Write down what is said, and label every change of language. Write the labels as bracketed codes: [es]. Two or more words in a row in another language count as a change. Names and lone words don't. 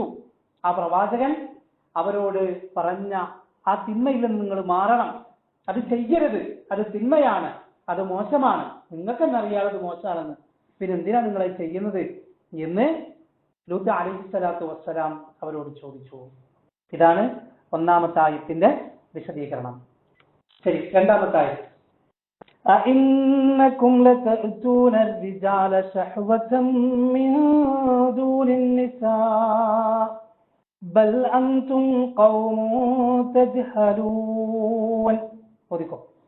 [ml] ആ പ്രവാചകൻ അവരോട് പറഞ്ഞ ആ തിന്മയിൽ നിന്ന് നിങ്ങൾ മാറണം, അത് ചെയ്യരുത്, അത് തിന്മയാണ്, അത് മോശമാണ്, നിങ്ങൾക്ക് തന്നെ അറിയാതെ അത് മോശമാണെന്ന്, പിന്നെ എന്തിനാണ് നിങ്ങളെ ചെയ്യുന്നത് എന്ന് ലൂത്ത് [ar] عليه الصلاة والسلام [ml] അവരോട് ചോദിച്ചു. ഇതാണ് ഒന്നാമത്തെ ആയത്തിന്റെ വിശദീകരണം. ശരി, രണ്ടാമത്തെ ആയത്ത്, [ar] أئنكم لتأتون الرجال شهوة من دون النساء بل أنتم قوم تجهلون. ഓദിക്കോ.